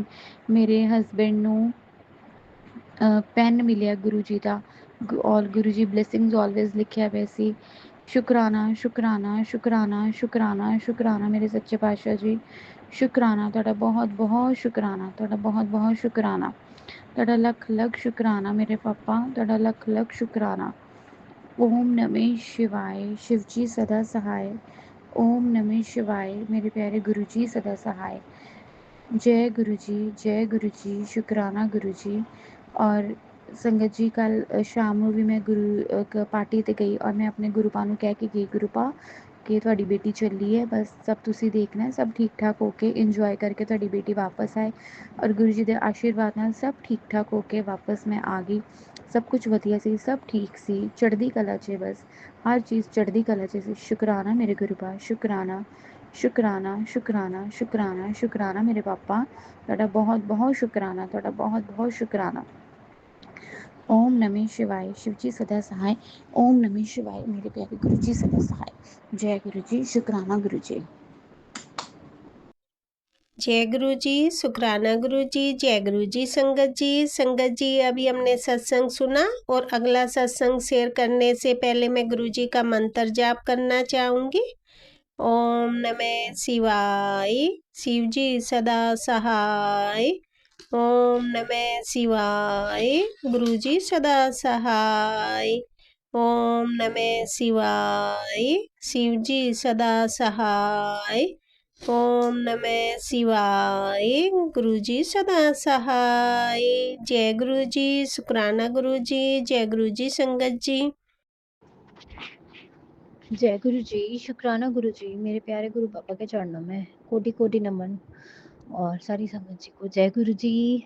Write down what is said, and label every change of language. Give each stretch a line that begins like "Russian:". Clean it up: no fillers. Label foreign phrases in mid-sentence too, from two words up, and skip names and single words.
Punjabi: ਮੇਰੇ ਹਸਬੈਂਡ ਨੂੰ ਪੈਨ ਮਿਲਿਆ ਗੁਰੂ ਜੀ ਦਾ, ਔਰ ਗੁਰੂ ਜੀ
English: blessings always
Punjabi: ਲਿਖਿਆ ਹੋਇਆ ਸੀ। ਸ਼ੁਕਰਾਨਾ ਸ਼ੁਕਰਾਨਾ ਸ਼ੁਕਰਾਨਾ ਸ਼ੁਕਰਾਨਾ ਸ਼ੁਕਰਾਨਾ ਮੇਰੇ ਸੱਚੇ ਪਾਤਸ਼ਾਹ ਜੀ, ਸ਼ੁਕਰਾਨਾ ਤੁਹਾਡਾ ਬਹੁਤ ਬਹੁਤ ਸ਼ੁਕਰਾਨਾ, ਤੁਹਾਡਾ ਬਹੁਤ ਬਹੁਤ ਸ਼ੁਕਰਾਨਾ, ਤੁਹਾਡਾ ਲੱਖ ਲੱਖ ਸ਼ੁਕਰਾਨਾ ਮੇਰੇ ਪਾਪਾ, ਤੁਹਾਡਾ ਲੱਖ ਲੱਖ ਸ਼ੁਕਰਾਨਾ।
Hindi: ਓਮ ਨਮः शिवाय, शिव जी सदा सहाय। ओम नमः शिवाय, मेरे प्यारे गुरु जी सदा सहाय। जय गुरु जी, जय गुरु जी, शुकराना गुरु जी।
Punjabi: और ਸੰਗਤ ਜੀ ਕੱਲ੍ਹ ਸ਼ਾਮ ਨੂੰ ਵੀ ਮੈਂ ਗੁਰੂ ਪਾਰਟੀ 'ਤੇ ਗਈ ਔਰ ਮੈਂ ਆਪਣੇ ਗੁਰੂ ਪਾ ਨੂੰ ਕਹਿ ਕੇ ਗਈ, ਗੁਰੂ ਪਾ ਕਿ ਤੁਹਾਡੀ ਬੇਟੀ ਚੱਲੀ ਹੈ, ਬਸ ਸਭ ਤੁਸੀਂ ਦੇਖਣਾ, ਸਭ ਠੀਕ ਠਾਕ ਹੋ ਕੇ ਇੰਜੋਏ ਕਰਕੇ ਤੁਹਾਡੀ ਬੇਟੀ ਵਾਪਸ ਆਏ। ਔਰ ਗੁਰੂ ਜੀ ਦੇ ਆਸ਼ੀਰਵਾਦ ਨਾਲ ਸਭ ਠੀਕ ਠਾਕ ਹੋ ਕੇ ਵਾਪਸ ਮੈਂ ਆ ਗਈ। ਸਭ ਕੁਝ ਵਧੀਆ ਸੀ, ਸਭ ਠੀਕ ਸੀ, ਚੜ੍ਹਦੀ ਕਲਾ 'ਚ, ਬਸ ਹਰ ਚੀਜ਼ ਚੜ੍ਹਦੀ ਕਲਾ 'ਚ ਸੀ। ਸ਼ੁਕਰਾਨਾ ਮੇਰੇ ਗੁਰੂ ਪਾ, ਸ਼ੁਕਰਾਨਾ ਸ਼ੁਕਰਾਨਾ ਸ਼ੁਕਰਾਨਾ ਸ਼ੁਕਰਾਨਾ ਸ਼ੁਕਰਾਨਾ ਮੇਰੇ ਪਾਪਾ, ਤੁਹਾਡਾ ਬਹੁਤ ਬਹੁਤ ਸ਼ੁਕਰਾਨਾ, ਤੁਹਾਡਾ ਬਹੁਤ ਬਹੁਤ ਸ਼ੁਕਰਾਨਾ।
Hindi: ओम नमः शिवाय, शिव जी सदा सहाय। ओम नमः शिवाय, मेरे प्यारे गुरु जी सदा सहाय। जय गुरु जी, शुक्राना गुरु जी। जय गुरु जी, शुक्राना गुरु जी, जय गुरु जी। संगत जी अभी हमने सत्संग सुना और अगला सत्संग शेयर करने से पहले मैं गुरु जी का मंत्र जाप करना चाहूँगी। ओम नमः शिवाय, शिव जी सदा सहाय। ओम नमः शिवाय, गुरु जी सदा सहाय। ओम नमः शिवाय, शिव जी सदा सहाय। ओम नमः शिवाय। गुरुजी सदा सहाय। जय गुरुजी, शुक्राना गुरुजी, जय गुरुजी संगत जी। जय गुरु जी, शुक्राना गुरु जी। मेरे प्यारे गुरु पापा के चरणों में कोटि कोटि नमन और सारी संगत जी को जय गुरु जी।